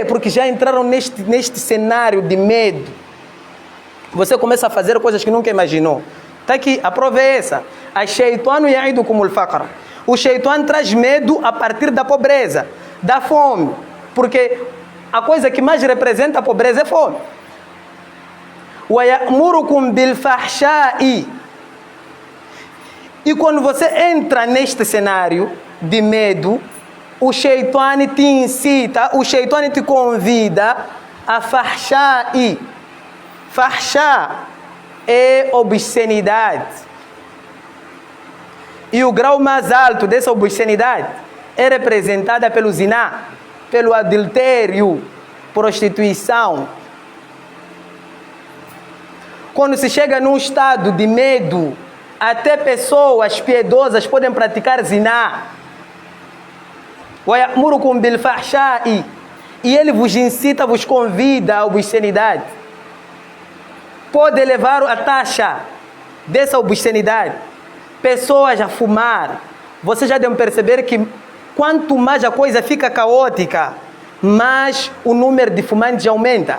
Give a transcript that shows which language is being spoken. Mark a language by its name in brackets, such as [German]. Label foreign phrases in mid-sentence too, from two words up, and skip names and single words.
[Portuguese] Porque já entraram neste cenário de medo. Você começa a fazer coisas que nunca imaginou. Está aqui, a prova é essa. [Arabic] الشيطان يعدكم الفقر. [Portuguese] O Shaitan traz medo a partir da pobreza, da fome. Porque a coisa que mais representa a pobreza é fome. [Arabic] ويأمركم بالفحشاء. [Portuguese] E quando você entra neste cenário de medo, o Shaitan te incita, o Shaitan te convida a fahsha'i. Fahsha é obscenidade. E o grau mais alto dessa obscenidade é representada pelo ziná, pelo adultério, prostituição. Quando se chega num estado de medo, até pessoas piedosas podem praticar ziná. [Arabic] وَيَأْمُرُكُمْ بِالْفَحْشَاءِ. [Portuguese] E ele vos incita, vos convida à obscenidade. Pode levar a taxa dessa obscenidade, pessoas a fumar. Vocês já devem perceber que quanto mais a coisa fica caótica, mais o número de fumantes aumenta.